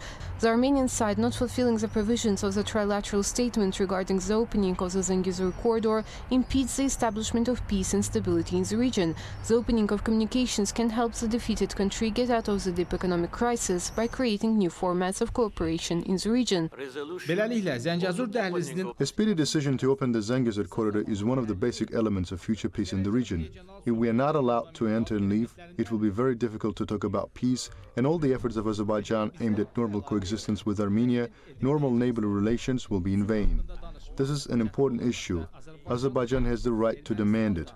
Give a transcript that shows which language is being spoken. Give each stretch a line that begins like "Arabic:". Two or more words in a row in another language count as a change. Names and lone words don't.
English: The Armenian side, not fulfilling the provisions of the trilateral statement regarding the opening of the Zangezur corridor, impedes the establishment of peace and stability in the region. The opening of communications can help the defeated country get out of the deep economic crisis by creating new formats of cooperation in the region.
Azerbaijani: beləliklə Zəngəzur dəhlizinin
English: A speedy decision to open the Zangezur corridor is one of the basic elements of future peace in the region. If we are not allowed to enter and leave, it will be very difficult to talk about peace, and all the efforts of Azerbaijan aimed at normal coexistence with Armenia, normal neighborly relations, will be in vain. This is an important issue. Azerbaijan has the right to demand it.